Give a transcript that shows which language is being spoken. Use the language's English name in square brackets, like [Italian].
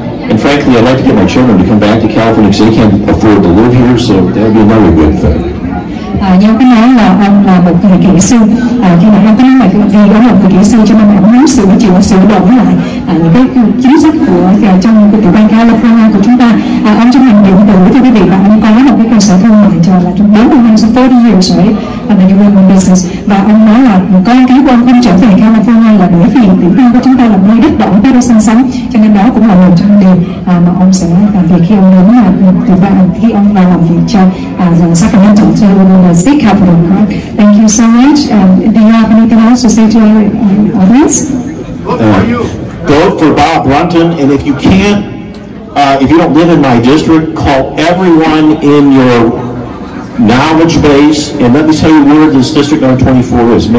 [English] And frankly, I'd like to get my children to come back to California because they can't afford to live here, so that would be another good thing. [Vietnamese] Như ông có nói là ông là một người kỹ sư, khi mà ông có nói là vì ông là một người kỹ sư cho nên ông muốn sửa đổi lại những cái chính sách của trong tiểu bang California của chúng ta. Ông trong ngành điện tử thưa quý vị, và ông có một cái cơ sở thương mại cho là trong 40 năm, 40 years right, and you run a business. Và ông nói là có cái quan không trở về California là bởi vì tiểu bang của chúng ta là nơi đất đỏ Patterson sống, cho nên đó cũng là một trong những điều mà ông sẽ làm việc khi ông đến tiểu bang, khi ông vào làm việc cho Sacramento, cho the state capital. [English] Thank you so much. Do you have anything else to say to our audience? Vote for Bob Brunton, and if you can't, if you don't live in my district, call everyone in your knowledge base, and let me tell you where this district number 24 is.